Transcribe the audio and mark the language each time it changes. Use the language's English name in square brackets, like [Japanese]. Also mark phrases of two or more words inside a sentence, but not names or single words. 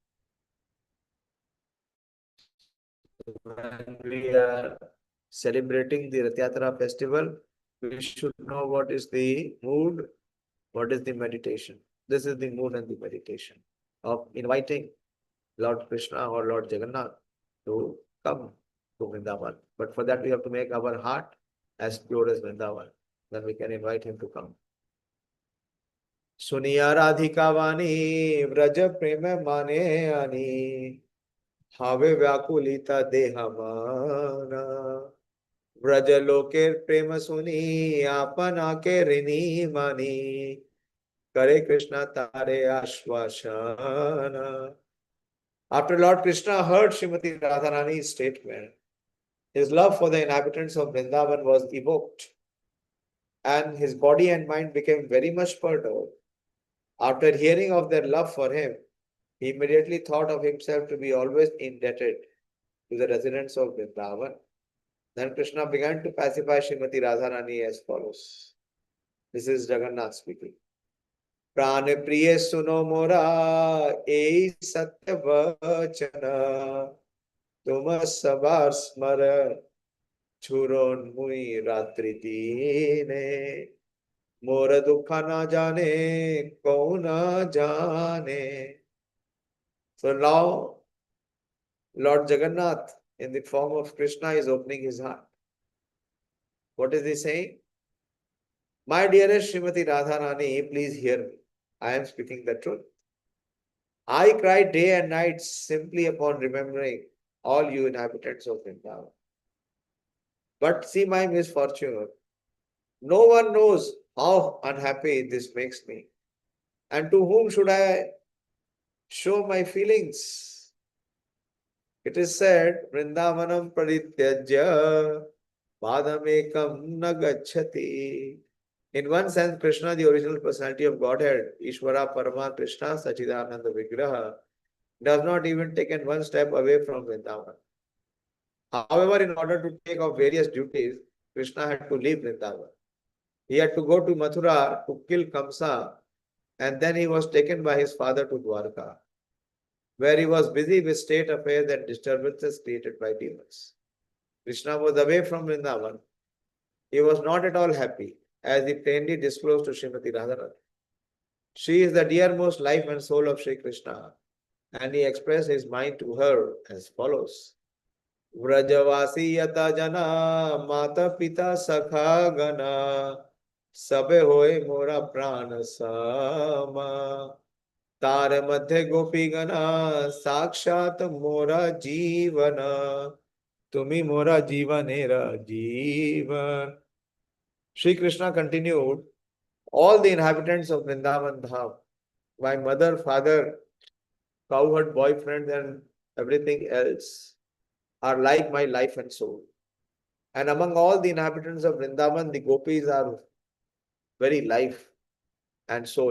[English] When we are celebrating the Rath Yatra festival, we should know what is the mood, what is the meditation. This is the mood and the meditation of inviting Lord Krishna or Lord Jagannath to come to Vrindavan. But for that we have to make our heart as pure as Vrindavan. Then we can invite him to come. [Bangla] শুনিয়া রাধিকা বাণী ব্রজ প্রেম মনে আনি হবে ব্যাকুলিত দেহমন ব্রজ লোকে প্রেম শুনি আপন আকে ঋণী মানি করে কৃষ্ণ তারে আশ্বাসন. [English] After Lord Krishna heard Srimati Radharani's statement, his love for the inhabitants of Vrindavan was evoked and his body and mind became very much perturbed. After hearing of their love for him, he immediately thought of himself to be always indebted to the residents of Vrindavan. Then Krishna began to pacify Srimati Radharani as follows. This is Jagannath speaking. [Bangla] প্রাণে প্রিয়ে শুন মোর এই সত্য বচন তুমা সবার স্মর চুরন মুই রাত্রি দিনে মোর দুখ না জানে কৌন জানে. [English] So now Lord Jagannath in the form of Krishna is opening his heart. What is he saying? My dearest Srimati Radharani, please hear me. I am speaking the truth. I cry day and night simply upon remembering all you inhabitants of Vrindavan. But see my misfortune. No one knows how unhappy this makes me. And to whom should I show my feelings? It is said, [Sanskrit] वृन्दावनं परित्यज्य पदमेकं नगच्छति. [English] In one sense, Krishna, the original personality of Godhead, [Sanskrit] ईश्वर परम कृष्ण सच्चिदानन्द विग्रह, [English] does not even take one step away from Vrindavan. However, in order to take up various duties, Krishna had to leave Vrindavan. He had to go to Mathura to kill Kamsa, and then he was taken by his father to Dwarka, where he was busy with state affairs and disturbances created by demons. Krishna was away from Vrindavan. He was not at all happy, as he plainly disclosed to Srimati Radharani. She is the dearmost life and soul of Sri Krishna, and he expressed his mind to her as follows. [Bangla] ব্রজবাসী যত জন মাতা পিতা সখা গণ সবে হোয়ে মোরা প্রাণ সমা তার মধ্য গোপী গণ সাক্ষাৎ মোরা জীবন তুমি মোরা জীবনেরা জীবন. [English] Sri Krishna continued, all the inhabitants of Vrindavan Dham, my mother, father, cowherd boyfriend and everything else are like my life and soul. And among all the inhabitants of Vrindavan, the gopis are very life and soul.